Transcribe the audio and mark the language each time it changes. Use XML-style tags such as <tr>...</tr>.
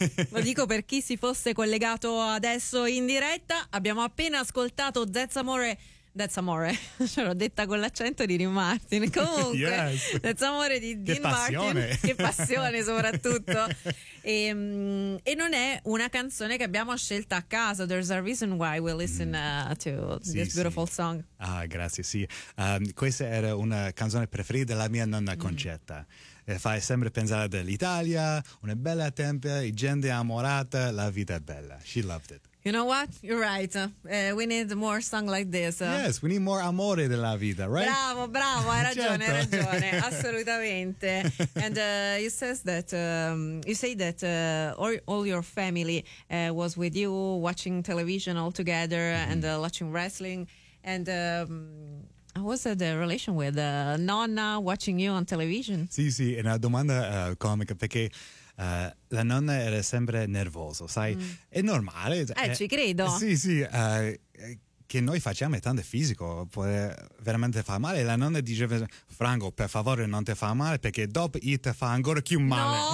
<it>Lo dico per chi si fosse collegato adesso in diretta. Abbiamo appena ascoltato That's Amore. Ce l'ho detta con l'accento di Dean Martin. Comunque,</it> <en>yes.</en> <it>That's Amore di Dean Martin. Che passione soprattutto. E non è una canzone che abbiamo scelto a caso.</it> <en>There's a reason why we listen to this beautiful song.</en> <it>Ah, grazie, sì. Questa era una canzone preferita della mia nonna Concetta. Fai sempre pensare all'Italia, una bella tempia, gente amorata, la vita è bella.</it> <en>She loved it. You know what? You're right. We need more song like this. Yes, we need more</en> <it>amore della vita,</it> <en>right?</en> <it>Bravo, bravo, hai ragione, hai ragione, assolutamente.</it> <en>And you say that all your family was with you watching television all together and watching wrestling. And how was the relation with nonna watching you on television?</en> <it>Sì, sì, è una domanda comica perché la nonna era sempre nervosa, sai? È normale. Ci credo. Sì, sì. Che noi facciamo è tanto fisico, può veramente far male. La nonna diceva: Franco, per favore non ti fa male, perché dopo io ti fa ancora più male.</it>